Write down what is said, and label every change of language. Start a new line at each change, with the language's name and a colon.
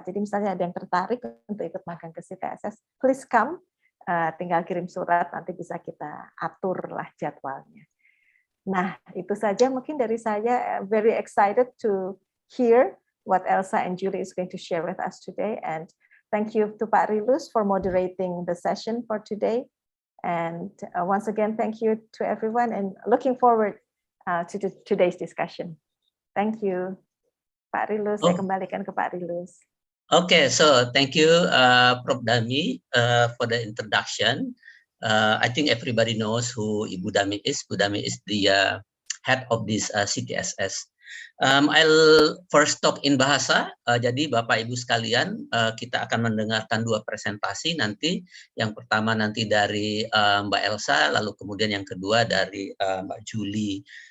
Indonesian: Jadi misalnya ada yang tertarik untuk ikut magang ke CTSS,
English: please come,
Indonesian: tinggal kirim surat, nanti bisa kita aturlah jadwalnya. Nah, itu saja mungkin dari saya.
English: Very excited to hear what Elsa and Julie is going to share with us today, and thank you to Pak Rilus for moderating the session for today. And once again, thank you to everyone and looking forward to today's discussion. Thank you.
Indonesian: Pak Rilus, saya kembalikan ke Pak Rilus.
English: Okay, so thank you, Prof. Dami, for the introduction. I think everybody knows who Ibu Dami is. Bu Dami is the head of this CTSS. I'll first talk in bahasa.
Indonesian: Jadi Bapak Ibu sekalian, kita akan mendengarkan dua presentasi nanti. Yang pertama nanti dari Mbak Elsa, lalu kemudian yang kedua dari Mbak Julie.